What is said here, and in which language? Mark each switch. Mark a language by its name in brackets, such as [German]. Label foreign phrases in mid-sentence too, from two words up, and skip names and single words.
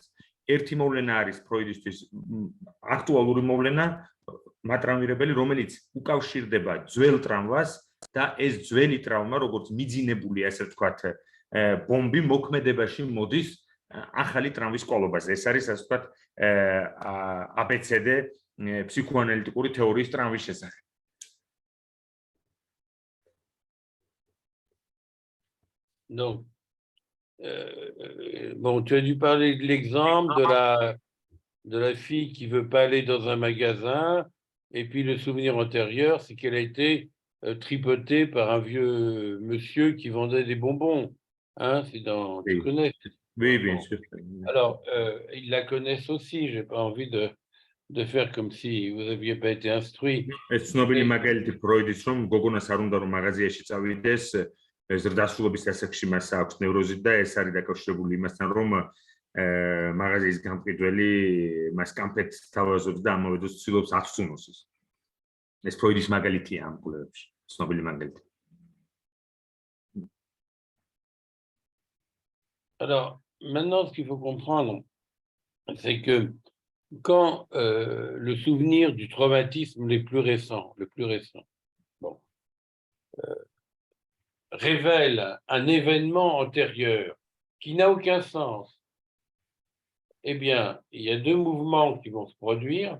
[Georgian] ერთი მოვლენა არის ფროიდისთვის აქტუალური მოვლენა, მატრამვირებელი, რომელიც უკავშირდება ძველ ტრავმას და ეს ძველი ტრავმა, როგორც მიძინებული, ასე ვთქვათ, ბომბი მოქმედებაში მოდის ახალი ტრავმის კოლობაზე. ეს არის, ასე ვთქვათ, [French] ABCD psychoanalytique théorie [Georgian] ტრავმის შესახებ. [French] Donc, bon, tu as dû parler de l'exemple de la fille qui veut pas aller dans un magasin, et puis le souvenir antérieur, c'est qu'elle a été tripotée par un vieux monsieur qui vendait des bonbons. Hein, c'est dans, tu connais? Oui, bien sûr. Alors, ils la connaissent aussi. J'ai pas envie de faire comme si vous n'aviez pas été instruit. [Georgian] ეს ცნობილი მაგალითი ფროიდის, რომ გოგონას არ უნდა რომ მაღაზიაში წავიდეს, ზრდასრულობის დასაწყისში მას აქვს ნევროზი და ეს არის დაკავშირებული იმასთან, რომ მაღაზიის გამყიდველი მას კამფეტს თავაზობს და ამავე დროს ცდილობს აცწუნოს ის. ეს ფროიდის მაგალითია ამ კვლევებში, ცნობილი მაგალითი. [French] Alors, maintenant, ce qu'il faut comprendre, c'est que quand le souvenir du traumatisme le plus récent, bon, révèle un événement antérieur qui n'a aucun sens, eh bien, il y a deux mouvements qui vont se produire.